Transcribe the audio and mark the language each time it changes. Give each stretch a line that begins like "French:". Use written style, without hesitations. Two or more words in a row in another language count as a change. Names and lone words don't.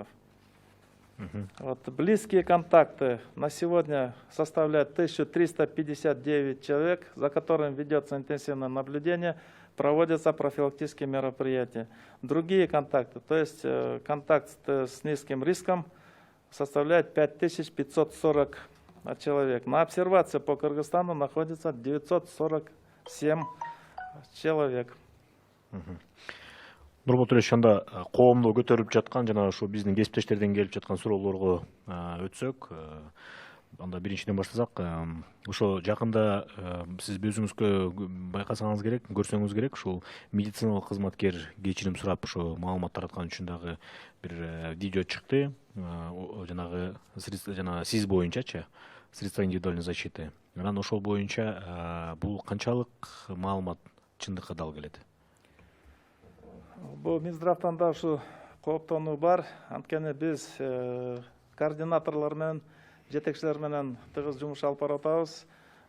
Russian: Вот, близкие контакты на сегодня составляют 1359 человек, за которыми ведется интенсивное наблюдение, проводятся профилактические мероприятия. Другие контакты, то есть контакт с низким риском, составляет 5540 человек. На обсервации по Кыргызстану находится 947 человек.
Kyrgyz: Нурбол Төлешович, анда коомдо көтөрүлүп жаткан жана ушу биздин кесиптештерден келип жаткан суроолорго өтсөк, анда биринчиден баштасак, ошо жакында сиз өзүңүзгө байкасаңыз керек, көрсөңүз керек, ушул медициналык кызматкер кечирим сурап ошо маалымат тараткан үчүн дагы бир видео чыкты. Жанагы жана сиз боюнчачы,
Russian: средства индивидуальной защиты.
Kyrgyz: Анан ошол боюнча бул канчалык маалымат чындыкка дал келет? Бул Минздравтан да ушу кооптонуу бар. Анткени биз координаторлор менен, жетекчилер менен тыгыз жумуш алып баратабыз.